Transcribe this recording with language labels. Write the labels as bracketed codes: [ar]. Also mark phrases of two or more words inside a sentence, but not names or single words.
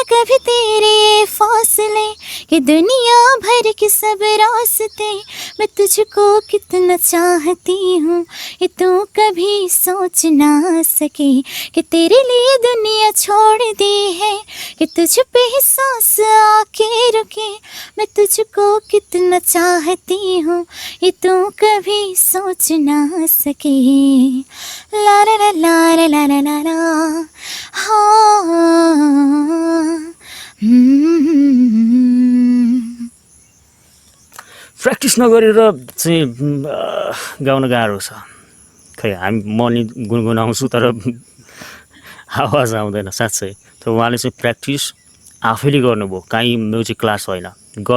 [hi] कभी तेरे फासले कि दुनिया भर के सब रास्ते मैं तुझको कितना चाहती हूँ ये तू कभी सोच ना सके कि तेरे लिए दुनिया छोड़ दी है कि तुझ पे ही सांस आके रुके मैं तुझको कितना चाहती हूँ ये तू कभी सोच ना सके ला ला ला ला ला ला ला ला [ne] प्र्याक्टिस नगरेर चाहिँ गाउन गाह्रो छ खै म नि गुनगुनाउँछु तर आवाज आउँदैन साँच्चै तर उहाँले चाहिँ प्र्याक्टिस आफैले गर्नुभयो काहीँ [en] music class [ne] होइन गड